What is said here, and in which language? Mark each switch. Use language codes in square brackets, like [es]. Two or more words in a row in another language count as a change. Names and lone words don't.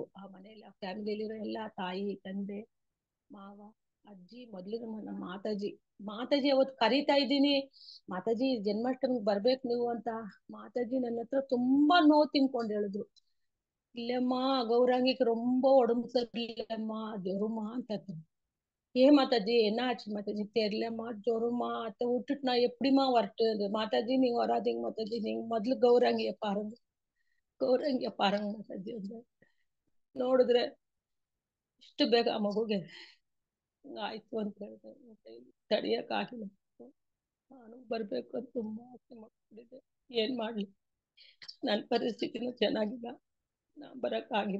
[kn] ಆ ಮನೇಲಿ ಆ ಫ್ಯಾಮಿಲಿಲಿರೋ ಎಲ್ಲಾ ತಾಯಿ, ತಂದೆ, ಮಾವ, ಅಜ್ಜಿ, ಮೊದ್ಲಿಗೆ ನಮ್ಮ ಮಾತಾಜಿ ಅವತ್ತು ಕರೀತಾ ಇದ್ದೀನಿ, ಮಾತಾಜಿ ಜನ್ಮಾಷ್ಟಮಿಗೆ ಬರ್ಬೇಕು ನೀವು ಅಂತ. ಮಾತಾಜಿ ನನ್ನ ಹತ್ರ ತುಂಬಾ ನೋವು ತಿನ್ಕೊಂಡು ಹೇಳಿದ್ರು, ಇಲ್ಲಮ್ಮ ಗೌರಾಂಗಿಗೆ [ta] ரொம்ப உடம்பு சரியில்லைம்மா ஜொரமா [kn] ಅಂತ. [ta] மாதாஜி என்ன ஆச்சு மாதாஜி தெரியலம்மா, ஜொரமா அத்தை விட்டுட்டு நான் எப்படிமா வரட்டு? மாதாஜி நீங்க வராதீங்க மாதாஜி, நீங்க [kn] ಮೊದ್ಲು ಗೌರಾಂಗಿಯ ಪಾರಂಗ ಮಾತಾಜಿ ಅಂತ. ನೋಡಿದ್ರೆ ಇಷ್ಟು ಬೇಗ ಆ ಮಗುಗೆ ಆಯ್ತು ಅಂತ ಹೇಳಿದೆ. ಮತ್ತೆ ತಡಿಯಕ್ಕಾಗಿಲ್ಲ. ನಾನು ಬರ್ಬೇಕು ಅಂತ ತುಂಬಾ ಆಸೆ ಮಾಡ್ಕೊಂಡಿದ್ದೆ. ಏನ್ ಮಾಡ್ಲಿ, ನನ್ನ ಪರಿಸ್ಥಿತಿನೂ ಚೆನ್ನಾಗಿಲ್ಲ, ನಾ ಬರಕ್ಕಾಗಿಲ್ಲ.